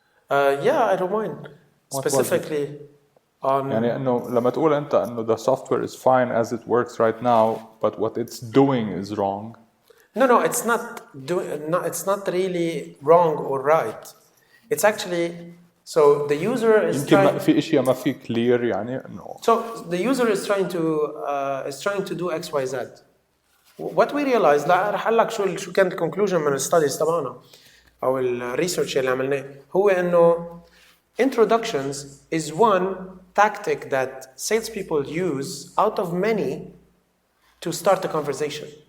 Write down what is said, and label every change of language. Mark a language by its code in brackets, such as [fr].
[en] Yeah, I don't mind. Specifically on... [ar] يعني إنه لما تقول أنت إنه [en] the software is fine as it works right now, but what it's doing is wrong. No, it's not really wrong or right. It's actually... So the user is [ar] يمكن في إشياء ما في clear يعني إنه. [en] So the user is trying to do X, Y, Z. What we realized, [ar] لا رح أقول لك شو كانت conclusion من الستاديز تبعنا أو الريسيرش اللي عملناه، هو إنه [en] introductions is one tactic that salespeople use out of many to start a conversation.